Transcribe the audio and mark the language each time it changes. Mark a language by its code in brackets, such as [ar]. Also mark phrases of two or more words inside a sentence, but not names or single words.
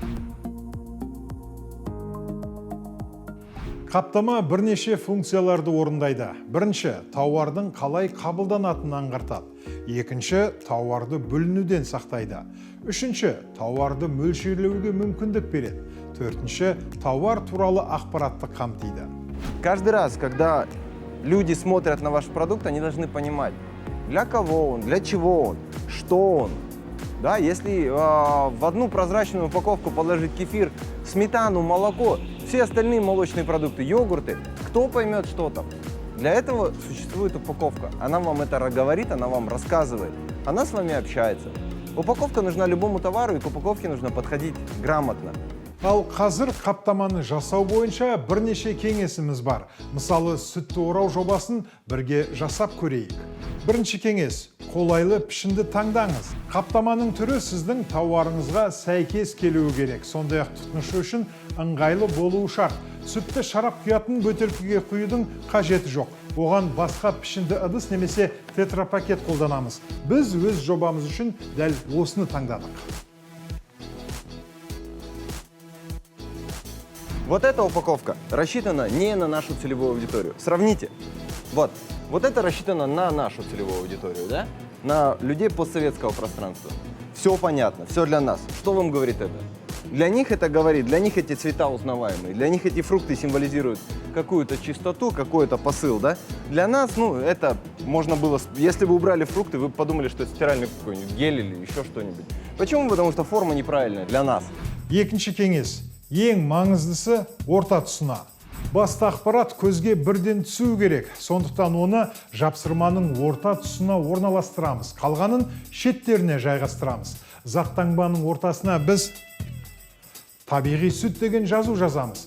[kk] Қаптама бірнеше функцияларды орындайды. Бірінші, тауардың қалай қабылданатынын аңғартады. Екінші, тауарды бүлінуден сақтайды. Үшінші, тауарды мөлшерлеуге мүмкіндік береді. Төртінші, тауар туралы ақпаратты қамтиды. [ru] Каждый раз, когда люди смотрят на ваш продукт, они должны понимать, для кого он, для чего он, что он. Да, если в одну прозрачную упаковку положить кефир, сметану, молоко, все остальные молочные продукты, йогурты, кто поймет, что там? Для этого существует упаковка. Она вам это говорит, она вам рассказывает, она с вами общается. Упаковка нужна любому товару, и к упаковке нужно подходить грамотно. [kk] Ал қазір қаптаманы жасау бойынша бірнеше кеңесіміз бар. Мысалы, сүтті орау жобасын бірге жасап көрейік. Бірінші кеңес, қолайлы пішінді таңдаңыз. Қаптаманың түрі сіздің тауарыңызға сәйкес келуі керек. Сондай-ақ тұтынушы үшін ыңғайлы болуы шарт. Сүтті шарап құятын бөтелкеге құюдың қажеті жоқ. Оған басқа пішінді ыдыс немесе тетрапакет қолданамыз. Біз өз жобамыз үшін дәл осыны таңдадық. [ru] Вот эта упаковка рассчитана не на нашу целевую аудиторию. Сравните. Вот это рассчитано на нашу целевую аудиторию, да? На людей постсоветского пространства. Все понятно, все для нас. Что вам говорит это? Для них это говорит, для них эти цвета узнаваемые, для них эти фрукты символизируют какую-то чистоту, какой-то посыл, да? Для нас, это можно было, если бы убрали фрукты, вы бы подумали, что это стиральный какой-нибудь гель или еще что-нибудь. Почему? Потому что форма неправильная для нас. [kk] Екінші кеңес. Ең маңыздысы орта тұсына. Басты ақпарат көзге бірден түсу керек. Сондықтан оны жапсырманың орта тұсына орналастырамыз. Қалғанын шеттеріне жайғастырамыз. Заттаңбаның ортасына біз табиғи сүт деген жазу жазамыз.